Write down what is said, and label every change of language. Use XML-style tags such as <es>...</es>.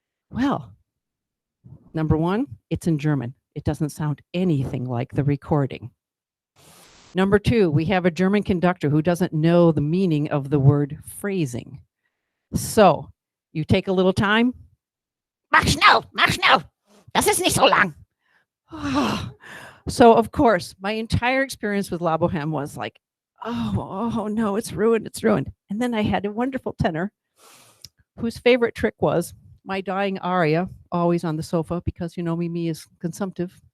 <en>Well, number one, it's in German. It doesn't sound anything like the recording. Number two, we have a German conductor who doesn't know the meaning of the word phrasing. So you take a little time.</en> <de>Mach schnell, das ist nicht so lang.</de> <en>So of course, my entire experience with La Boheme was like, oh no, it's ruined. And then I had a wonderful tenor whose favorite trick was my dying aria, always on the sofa, because you know Mimi is consumptive.</en>